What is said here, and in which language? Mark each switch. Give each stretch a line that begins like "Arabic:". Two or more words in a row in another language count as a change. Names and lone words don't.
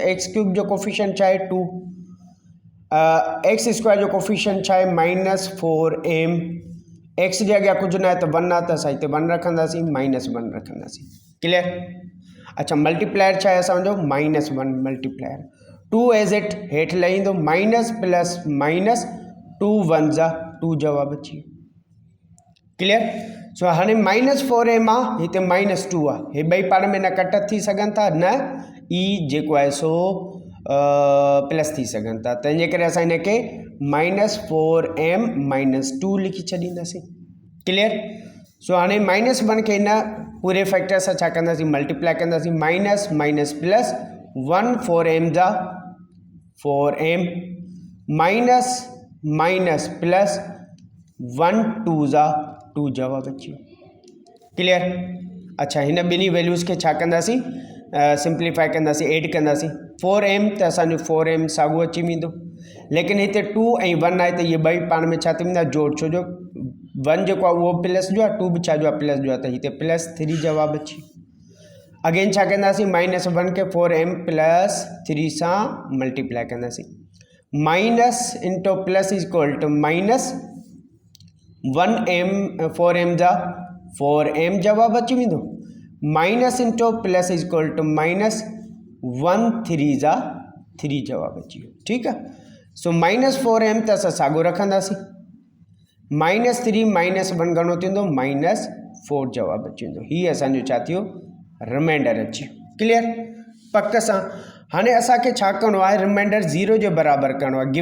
Sindhi: x³ जो कोफिशिएंट छा आहे 2, x² जो कोफिशिएंट छा आहे -4m, x जे अॻियां कुझु न आहे त 1 आहे त असां हिते 1 रखंदासीं, -1 रखंदासीं। क्लियर। अच्छा, मल्टीप्लायर छा आहे असांजो -1 मल्टीप्लायर, 2
English: as it
Sindhi: हेठि लही ईंदो,
English: minus plus minus
Sindhi: 2 1 जा 2 जवाब अची वियो। क्लियर। सो हाणे -4m आहे, हिते -2 आहे, हे ॿई पाण में न कट थी सघनि था, न ई जेको आहे सो प्लस थी सघनि था, तंहिंजे करे असां हिनखे -4m - 2 लिखी छॾींदासीं। क्लियर। सो हाणे -1 खे हिन पूरे फैक्टर सां छा कंदासीं मल्टीप्लाई कंदासीं,
English: minus minus plus
Sindhi: 1 4m जा 4m
English: minus minus plus
Sindhi: 1 2 जा 2 जवाब अची वियो। क्लियर। अच्छा, हिन ॿिन्ही वैल्यूज़ खे छा कंदासीं सिंप्लीफाई कंदासीं, ऐड कंदासीं। 4m त असांजो 4m साॻियो अची वेंदो, लेकिन हिते 2 ऐं 1 आहे त इहे ॿई पाण में छा थी वेंदा जोड़, छो जो 1 जेको आहे उहो प्लस जो आहे, 2 बि छा जो आहे प्लस जो आहे, त हिते +3 जवाब अची। अगेन छा कंदासीं -1 खे 4m + 3 सां मल्टीप्लाई कंदासीं।
English: minus into plus is equal to minus
Sindhi: 1m 4m जा 4m जवाब अची वेंदो,
English: minus into plus is equal to minus
Sindhi: 1 3 जा 3 जवाब अची वियो। ठीकु आहे। सो -4m त असां साॻियो रखंदासीं, -3 - 1 घणो थींदो -4 जवाब अची वेंदो। हीअ असांजो छा थियो रिमाइंडर अची वियो। क्लियर। पक सां। हाणे असांखे छा करिणो आहे, रिमाइंडर 0 जे बराबरि करिणो आहे।